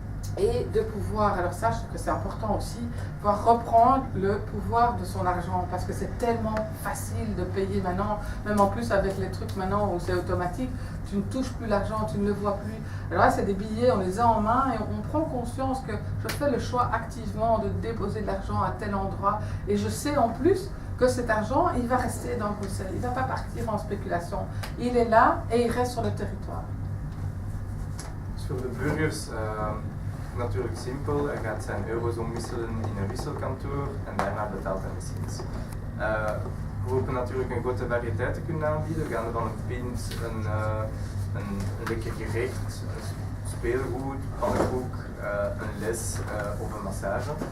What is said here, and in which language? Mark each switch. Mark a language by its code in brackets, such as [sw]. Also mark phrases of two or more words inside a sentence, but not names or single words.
[fr] et de pouvoir, alors ça je trouve que c'est important aussi, pouvoir reprendre le pouvoir de son argent, parce que c'est tellement facile de payer maintenant, même en plus avec les trucs maintenant où c'est automatique, tu ne touches plus l'argent, tu ne le vois plus. Alors là c'est des billets, on les a en main et on prend conscience que je fais le choix activement de déposer de l'argent à tel endroit, et je sais en plus que cet argent, il va rester dans Bruxelles, il ne va pas partir en spéculation. Il est là et il reste sur le territoire. [nl] Dus voor de burgers natuurlijk simpel. Hij gaat zijn euro's omwisselen in een wisselkantoor en daarna betaalt hij machines. We hopen natuurlijk een grote variëteit te kunnen aanbieden. We gaan van een pint, een lekker gerecht, een speelgoed, pannenkoek, een les of een massage.